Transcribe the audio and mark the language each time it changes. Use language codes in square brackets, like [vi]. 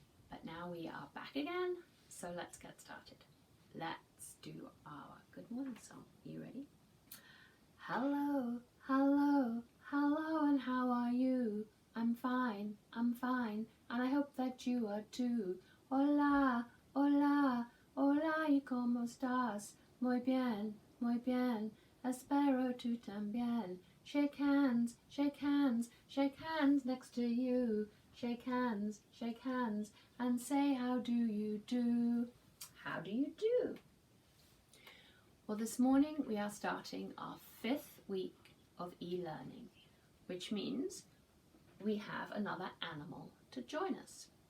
[en] But now we are back again, so let's get started. Let's do our good morning song. Are you ready? Hello, hello, hello, and how are you? I'm fine, and I hope that you are too. [es] Hola, hola, hola, ¿y cómo estás? Muy bien, espero tú también. [en] Shake hands, shake hands, shake hands next to you. Shake hands, and say how do you do? How do you do? Well, this morning we are starting our 5th week of e-learning, which means we have another animal to join us.